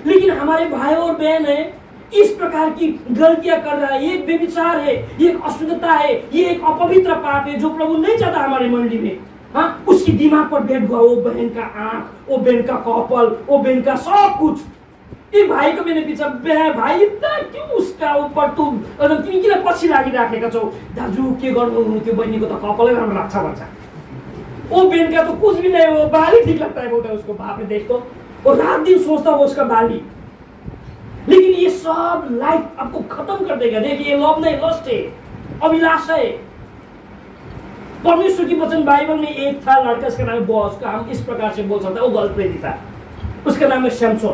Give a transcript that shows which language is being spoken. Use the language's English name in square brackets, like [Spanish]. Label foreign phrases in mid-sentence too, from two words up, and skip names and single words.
[Hindi] लेकिन हमारे भाई और बहन है इस प्रकार की गलतियां कर रहा है, ये व्यभिचार है, ये अशुद्धता है, ये एक अपवित्र पाप है जो प्रभु नहीं चाहता हमारे मंडली में। हाँ, उसकी दिमाग पर बैठ गया वो बहन का आंख, वो बहन का कपाल, वो बहन का सब कुछ। ये भाई को मैंने पीछा, भाइ इतना क्यों उसका ऊपर तुम [Nepali] तिमी किन पछि लागिराखेका छौ? दाजु के गर्नु, त्यो बहिनीको त कपालै राम्रो लाग्छ भन्छ। [Hindi] वो बहन का तो कुछ भी नहीं, वो बाली ठीक लगता है बोलता है उसको। बाप रे, देखो वो रात दिन सोचता हो उसका बाली। लेकिन ये सब लाइफ आपको खत्म कर देगा। देखिए, लव नहीं, लस्ट है, अभिलाषा है। परमेश्वर की वचन बाइबल में एक था लड़का, उसका नाम है बॉस, का हम इस प्रकार से बोल सकते हैं, वो गर्लफ्रेंड था, उसका नाम है सैमसन।